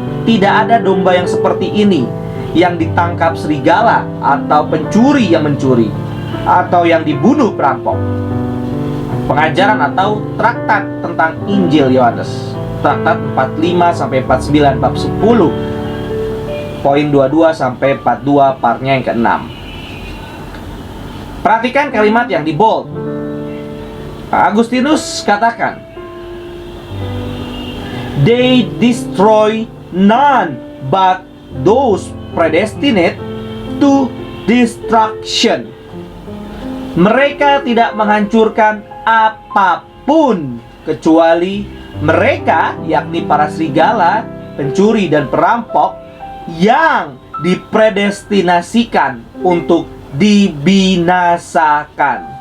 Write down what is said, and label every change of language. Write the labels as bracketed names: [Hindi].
[Indonesian] Tidak ada domba yang seperti ini yang ditangkap serigala atau pencuri yang mencuri, atau yang dibunuh perampok. Pengajaran atau traktat tentang Injil Yohanes, traktat 45-49 bab 10 poin 22 sampai 42 partnya yang ke-6. Perhatikan kalimat yang di bold. Agustinus katakan, [English] "They destroy none but those predestinate to destruction." [Indonesian] Mereka tidak menghancurkan apapun kecuali mereka, yakni para serigala, pencuri dan perampok, yang dipredestinasikan untuk dibinasakan.